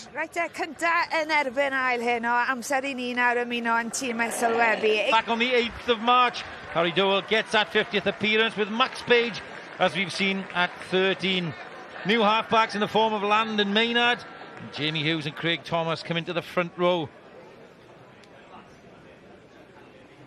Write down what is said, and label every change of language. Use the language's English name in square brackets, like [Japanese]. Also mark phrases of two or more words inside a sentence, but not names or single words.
[Welsh] Reit, cynta yn erbyn ail heno, amser i ni nawr ymuno yn tîmau sylwebu. [English] Back on the 8th of March, Harry Dole gets that 50th appearance with Max Page, as we've seen at 13. New halfbacks in the form of Landon Maynard, and Jamie Hughes and Craig Thomas come into the front row.